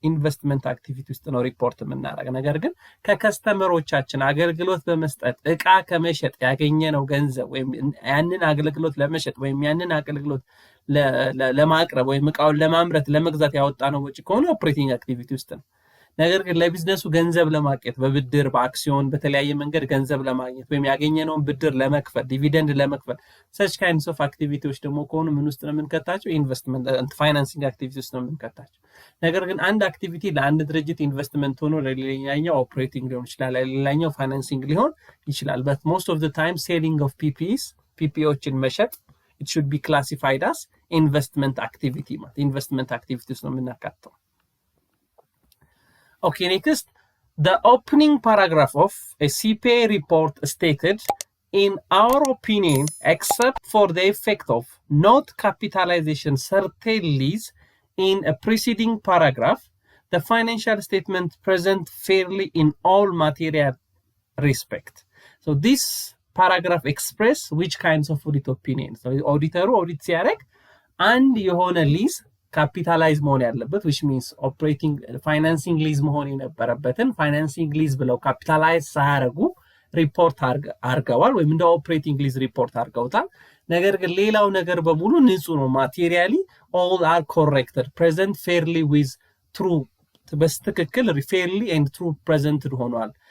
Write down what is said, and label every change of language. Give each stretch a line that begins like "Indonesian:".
Amharic: ኢንቨስትመንት አክቲቪቲ ውስጥ ነው ሪፖርት የምናደርግ። ነገር ግን ከከስተመሮቻችን አገልግሎት በመስጠት እቃ ከመሸጥ ያገኘነው ገንዘብ ወይም ያንን አገልግሎት ለመሸጥ ወይም ያንን አገልግሎት ለማቅረብ ወይም እቃውን ለማምረት ለመግዛት ያወጣነው ወጪ ከሆነ ኦፕሬቲንግ አክቲቪቲ ውስጥ ነው። ነገር ግን ለቢዝነሱ ገንዘብ ለማግኘት በብድር በአክሲዮን በተለያየ መንገድ ገንዘብ ለማግኘት ወይም ያገኘነውን ብድር ለመክፈል ዲቪደንድ ለመክፈል ሰች ካይንድስ ኦፍ አክቲቪቲዎች ደግሞ ከሆኑ ምን ውስጥ ነው የምንከታቸው? ኢንቨስትመንት ፋይናንሲንግ አክቲቪቲ ውስጥ ነው የምንከታቸው። ነገር ግን አንድ አክቲቪቲ ለአንድ ድርጅት ኢንቨስትመንት ሆኖ ለሌላኛው ኦፕሬቲንግ ሊሆን ይችላል፣ ለሌላኛው ፋይናንሲንግ ሊሆን ይችላል።
English: but most of the time selling of
Amharic: ፒፒኦችን መሸጥ
English: it should be classified as investment activity
Amharic: ማለት ኢንቨስትመንት አክቲቪቲ ውስጥ ነው የምናካተው።
English: Okay, next, the opening paragraph of a CPA report stated, in our opinion, except for the effect of not capitalization certain lease in a preceding paragraph, the financial statement present fairly in all material respect. So this paragraph express which kinds of audit opinions.
Amharic: So auditor audit ሲያደርግ አንድ የሆነ ሊዝ ካፒታላይዝ መሆን ያለበት
English: which means
Amharic: ኦፕሬቲንግ ፋይናንሲንግ ሊዝ መሆን የነበረበትን ፋይናንሲንግ ሊዝ ብለው ካፒታላይዝ ሳያደርጉ ሪፖርት አርገዋል ወይም እንደ ኦፕሬቲንግ ሊዝ ሪፖርት አርገውታል። ነገር ግን ሌላው ነገር በሙሉ ንጹህ ነው። ማቴሪያሊ
English: all are corrected, present fairly with true
Amharic: በስትክክል
English: fairly and true presented
Amharic: ሆኗል።